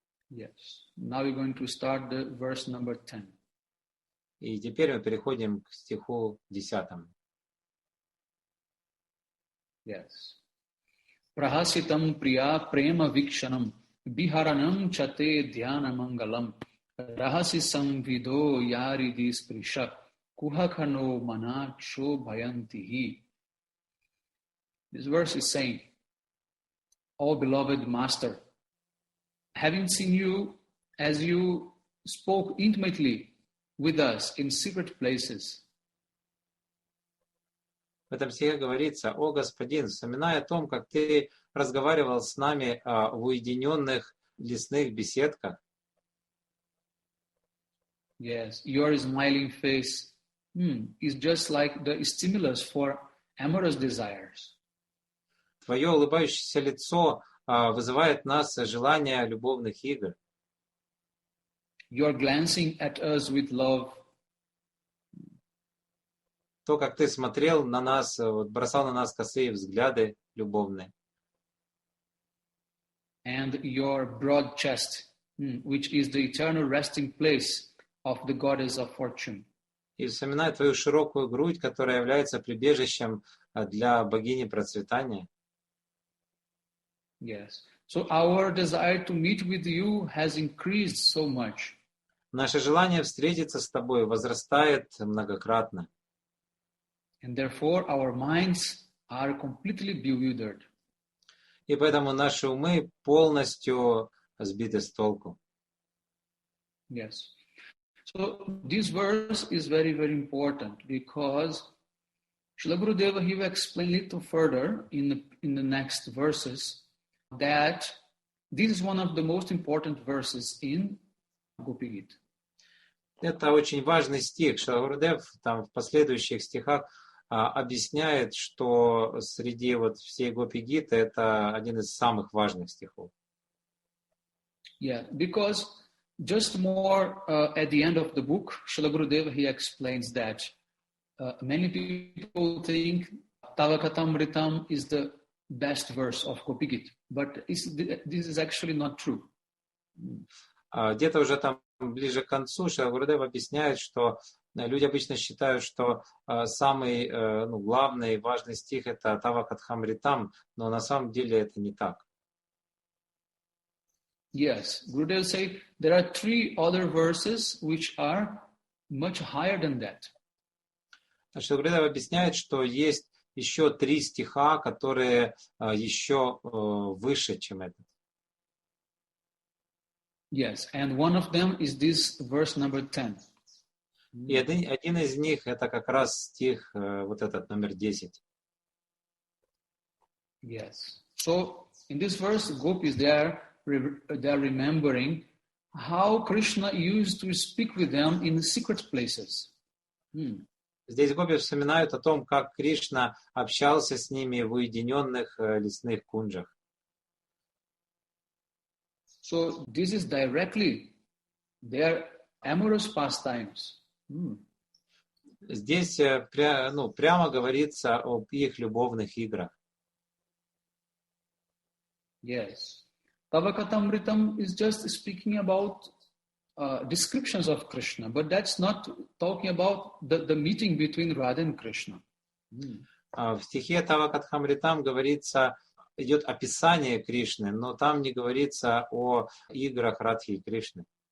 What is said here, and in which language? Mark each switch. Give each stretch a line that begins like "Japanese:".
English: Yes. Now we're going to start the verse number 10.
Russian: И теперь мы переходим к стиху 10.
Sanskrit: Yes. Prahasitam priya prema vikshanam biharanam chate dhyana mangalam rahasi samvido yaridi sprisha kuhakhano manacho bhayantihi.
English: This verse is saying, O beloved Master, having seen you as you spoke intimately with us in secret places.
Russian: В этом стихе говорится: «О Господин, вспоминая о том, как ты разговаривал с нами в уединенных лесных беседках».
English: Yes, your smiling face is just like the stimulus for amorous desires.
Russian: Твое улыбающееся лицо вызывает в нас желание любовных игр.
English: You are glancing at us with love.
Russian: То, как ты смотрел на нас, бросал на нас косые взгляды любовные.
English: And your broad chest, which is the eternal resting place of the goddess of fortune.
Russian: И вспоминая твою широкую грудь, которая является прибежищем для богини процветания.
English: Yes. So our desire to meet with you has increased so much.
Russian: Наше желание встретиться с тобой возрастает многократно.
English: And therefore our minds are completely bewildered.
Russian: И поэтому наши умы полностью сбиты с толку.
English: Yes. So this verse is very, very important because Srila Gurudeva, he will explain a little further in the next verses that this is one of the most important verses in Gopi-gita.
Russian: Это очень важный стих. Шрила Гурудев там в последующих стихах объясняет, что среди вот всей Гопи-гиты это один из самых важных стихов.
English: Yeah, because just more at the end of the book, Srila Gurudeva, he explains that many people think Tavakatamritam is the best verse of Gopi-gita, but this is actually not true.
Russian: Где-то уже там ближе к концу Шрила Гурудев объясняет, что люди обычно считают, что самый главный и важный стих это Тавакатхамритам, но на самом деле это не так.
English: Yes, Gurudev say there are 3 other verses which are much higher than that.
Russian: Шрила Гурудев объясняет, что есть еще 3 стиха, которые еще выше, чем этот.
English: Yes, and one of them is this verse number 10.
Russian: И один из них это как раз стих вот этот номер 10.
English: Yes. So in this verse, gopis they are remembering how Krishna used to speak with them in secret places.
Russian: Здесь гопи вспоминают о том, как Кришна общался с ними в уединенных лесных кунджах.
English: So this is directly their amorous pastimes.
Russian: Здесь прямо говорится об их любовных играх.
English: Yes. Tavakatamritam is just speaking about descriptions of Krishna, but that's not talking about the meeting between Radha and Krishna.
Russian: В стихе Тавакатхамритам идет описание Кришны, но там не говорится о играх Радхи и Кришны.